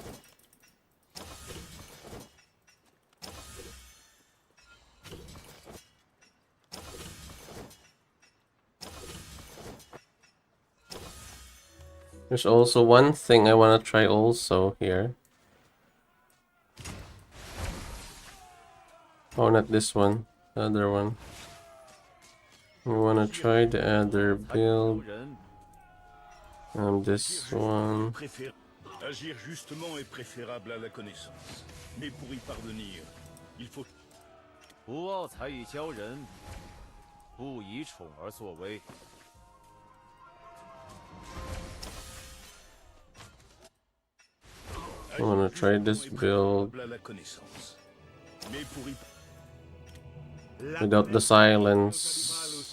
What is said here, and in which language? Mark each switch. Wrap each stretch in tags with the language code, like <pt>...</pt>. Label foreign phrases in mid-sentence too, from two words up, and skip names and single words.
<en>There's also one thing I want to try also here. Oh, not this one. The other one. We want to try the other build. This one.</en> <fr>Agir justement est préférable à la connaissance. Mais pour y parvenir, il faut...</fr> <zh>不傲才以骄人，不以宠而作威。</zh> <en>I wanna try this build without the silence.</en>